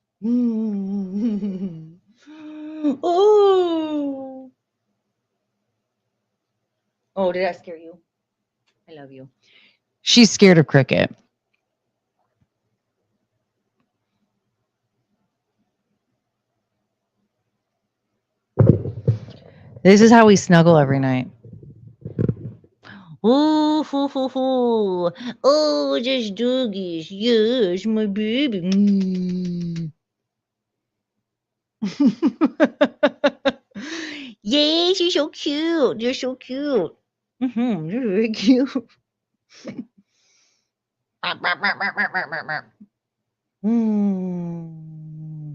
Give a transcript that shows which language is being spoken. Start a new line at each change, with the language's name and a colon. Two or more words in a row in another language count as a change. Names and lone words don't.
English: Mm. Oh. Oh, did I scare you? I love you. She's scared of Cricket. This is how we snuggle every night. Oh, ho, ho, ho. Oh, just doggies. Yes, my baby. Mm. Yes, you're so cute. You're so cute. You're very cute. Mm.